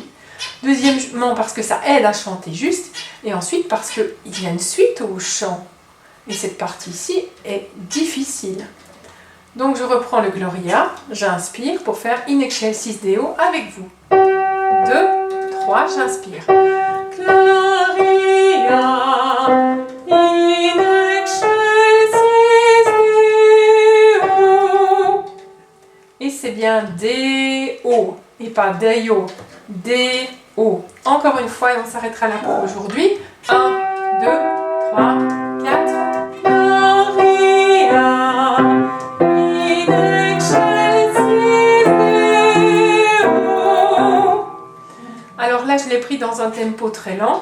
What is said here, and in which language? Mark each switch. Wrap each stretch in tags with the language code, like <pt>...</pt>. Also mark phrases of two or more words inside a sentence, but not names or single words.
<fr>Deuxièmement parce que ça aide à chanter juste. Et ensuite parce qu'il y a une suite au chant. Et cette partie-ci est difficile. Donc je reprends le Gloria, j'inspire pour faire</fr> <la>In Excelsis Deo</la> <fr>avec vous. 2, 3, j'inspire.</fr> <la>Gloria, in excelsis Deo.</la> <fr>Et c'est bien Deo et pas Deo. Deo. Encore une fois et on s'arrêtera là pour aujourd'hui. 1, 2, 3, 4. Alors là, je l'ai pris dans un tempo très lent.</fr>